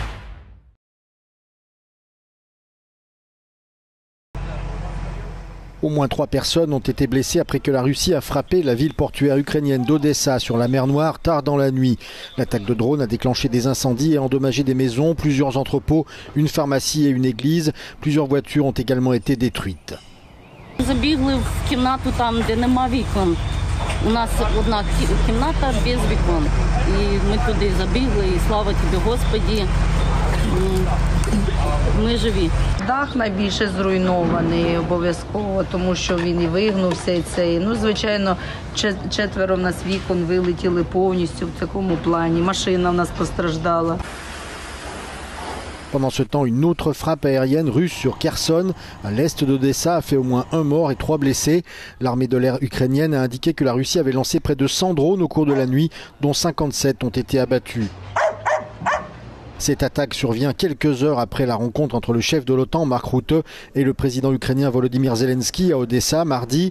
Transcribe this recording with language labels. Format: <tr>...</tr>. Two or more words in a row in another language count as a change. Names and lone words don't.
<fr>Au moins 3 personnes ont été blessées après que la Russie a frappé la ville portuaire ukrainienne d'Odessa sur la mer Noire tard dans la nuit. L'attaque de drone a déclenché des incendies et endommagé des maisons, plusieurs entrepôts, une pharmacie et une église. Plusieurs voitures ont également été détruites.</fr> <uk>У нас одна кімната без вікон. І ми туди забігли, і слава тобі, Господі, ми живі. Дах найбільше зруйнований обов'язково, тому що він і вигнувся, і це. Ну, звичайно, 4 в нас вікон вилетіли повністю в такому плані. Машина в нас постраждала.</uk> <fr>Pendant ce temps, une autre frappe aérienne russe sur Kherson, à l'est d'Odessa, a fait au moins 1 mort et 3 blessés. L'armée de l'air ukrainienne a indiqué que la Russie avait lancé près de 100 drones au cours de la nuit, dont 57 ont été abattus. Cette attaque survient quelques heures après la rencontre entre le chef de l'OTAN, Mark Rutte, et le président ukrainien Volodymyr Zelensky à Odessa mardi.</fr>